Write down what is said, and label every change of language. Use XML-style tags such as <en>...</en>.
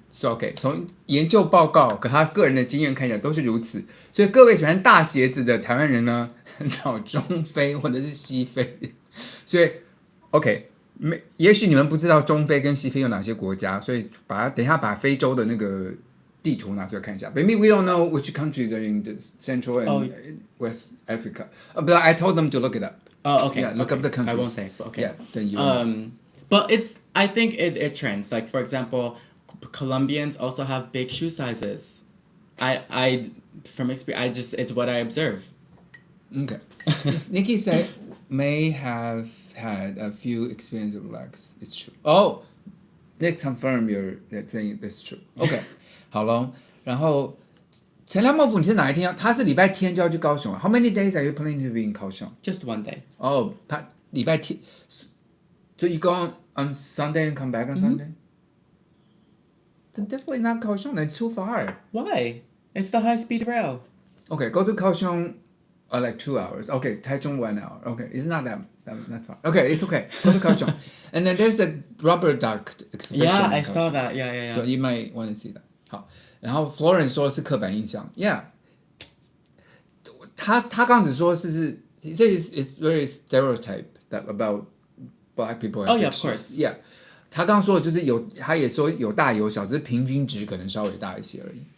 <en>So OK，</en> <zh>从研究报告跟他个人的经验看起来都是如此。所以各位喜欢大鞋子的台湾人呢，找中非或者是西非。所以 OK， 也许你们不知道中非跟西非有哪些国家，所以等一下把非洲的那个地图拿出来看一下。</zh> <en>Maybe we don't know which countries are in the Central and West Africa. But I told them to look it up. Oh, okay. Yeah, look up the countries. I won't say, but okay. Yeah, then you. But I think it trends. Like for example, Colombians also have big shoe sizes. From experience, it's what I observe. Okay. Nikki said may have had a few experience of blacks. It's true. Oh, Nick confirm you're saying that's true. Okay.</en> <zh>好咯，然后陈亮莫夫你是哪一天他是礼拜天就要去高雄啊</zh> <en>How many days are you planning to be in</en> <zh>高雄</zh> <en>Just one day. Oh,</en> <zh>他礼拜天</zh> <en>So you go on Sunday and come back on Sunday? Then definitely not 高雄 That's too far. Why? It's the high-speed rail. Okay, go to 高雄like 2 hours. Okay, 台中 1 hour. Okay, it's not that far. Okay, it's okay. Go to 高雄 And then there's a rubber duck exhibition. Yeah, I saw that. Yeah. So you might want to see that.</en> <zh>好，然后 Florence 说是刻板印象</zh> <en>，Yeah，</en> <zh>他刚只说是</zh> <en>he says it's very stereotype that about black people. Oh yeah, of course.</en> <zh>Yeah， 他刚说的就是他也说有大有小，只是平均值可能稍微大一些而已。</zh>